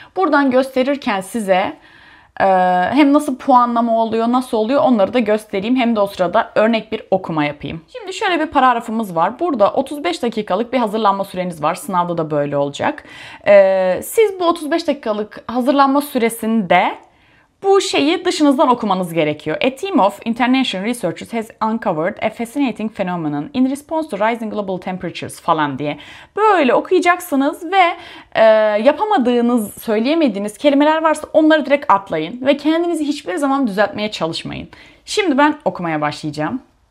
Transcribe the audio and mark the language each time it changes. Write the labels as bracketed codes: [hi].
[tr] Buradan gösterirken size hem nasıl puanlama oluyor, nasıl oluyor onları da göstereyim. Hem de o sırada örnek bir okuma yapayım. Şimdi şöyle bir paragrafımız var. Burada 35 dakikalık bir hazırlanma süreniz var. Sınavda da böyle olacak. Siz bu 35 dakikalık hazırlanma süresinde bu şeyi dışınızdan okumanız gerekiyor. [en] A team of international researchers has uncovered a fascinating phenomenon in response to rising global temperatures [tr] falan diye. Böyle okuyacaksınız ve yapamadığınız, söyleyemediğiniz kelimeler varsa onları direkt atlayın ve kendinizi hiçbir zaman düzeltmeye çalışmayın. Şimdi ben okumaya başlayacağım.